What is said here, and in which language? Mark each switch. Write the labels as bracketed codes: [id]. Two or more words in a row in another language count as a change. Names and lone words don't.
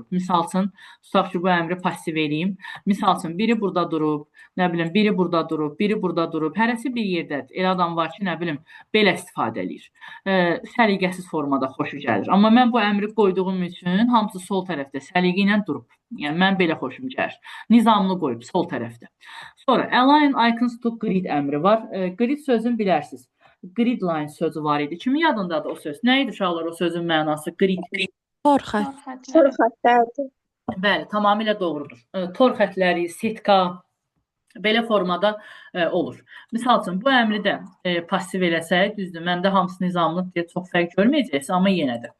[az] Misal üçün, tutaq ki, bu əmri passiv eləyim. Misal üçün, biri burada durub, nə bilim, biri burada durub, biri burada durub. Hərəsi bir yerdədir. Elə adam var ki, nə bilim, belə istifadə eləyir. Səliqəsiz formada xoşu gəlir. Amma mən bu əmri qoyduğum üçün hamısı sol tərəfdə səliqə ilə durub. Yəni, mən belə xoşum gəlir. Nizamlı qoyub sol tərəfdə. Sonra, [en] align icons to grid [az] əmri var. Grid sözünü bilərsiniz. [en] Grid line [az] sözü var idi. Kimin yadındadır o söz? Nə idi uşaqlar o sözün mənası? Grid. Tor xətt. Tor xəttlərdir. Bəli, tamamilə doğrudur. Tor xətləri, setka belə formada olur. Misal üçün, bu əmri də passiv eləsək, düzdür, məndə hamısı nizamlı deyə çox fərq görməyəcəksiniz, amma yenə də.